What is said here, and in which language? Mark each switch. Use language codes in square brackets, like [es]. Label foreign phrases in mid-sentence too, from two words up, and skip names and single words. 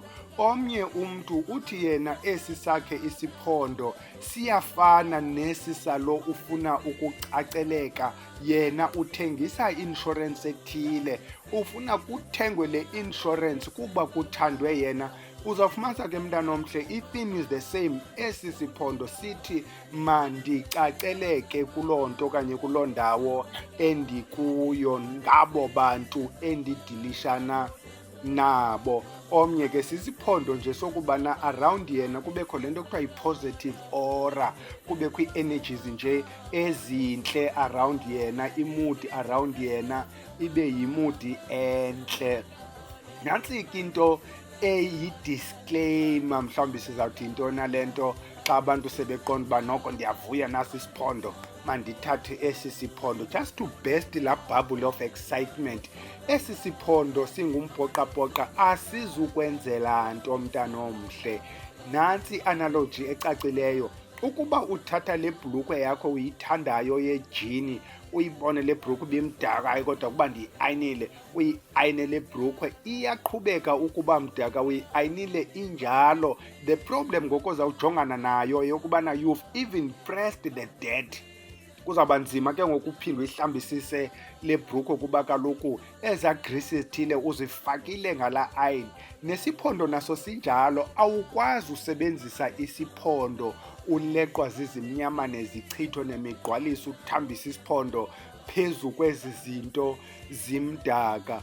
[xh] Omnye umntu uthi yena esi sakhe isiphondo siyafana nesi salo ufuna ukucaceleka. Yena uthengisa i-inshorensi ethile, ufuna kuthengwe le insurance kuba kuthandwe yena. Uzawufumanisa ke mntana omhle, [en] i-theme is the same. [xh] Esi siphondo sithi mandicaceleke kuloo nto okanye kuloo ndawo endikuyo ngabo bantu endidilishana nabo. Omnye ke sisiphondo nje sokubana around yena kubekho le nto kuthiwa yi- [en] positive aura, [xh] kubekho ii-energies nje ezintle around yena, imudi around yena ibe yimudi entle. Nantsi ke into eyi-disclaimer, mhlawumbi sizawuthi yintona le nto xa abantu sebeqonda uba noko ndiyavuya nasi isiphondo mandithathe esi siphondo, [en] just to burst laa bubble of excitement. [xh] Esi siphondo singumbhoxabhoxa asizukwenzela nto mntana omhle. Nantsi analogy ecacileyo. Ukuba uthatha le bhulukhwe yakho uyithandayo yejini, uyibone le bhulukhwe ibimdaka kodwa kuba ndiyi-ayinile, uyi-ayine le bhulukhwe, iyaqhubeka ukuba mdaka, uyi-ayinile injalo. [en] The problem [xh] ngoko zawujongana nayo yokubana [en] you've even pressed the dirt. [xh] Kuzawuba nzima ke ngoku uphinde uyihlambisise le bhulukhwe kuba kaloku ezaa grisi zithile uzifakile ngalaa ayini. Nesiphondo naso sinjalo, awukwazi usebenzisa isiphondo uleqwa zizimnyama nezichitho nemigqwaliso uthambisa isiphondo phezu kwezi zinto zimdaka.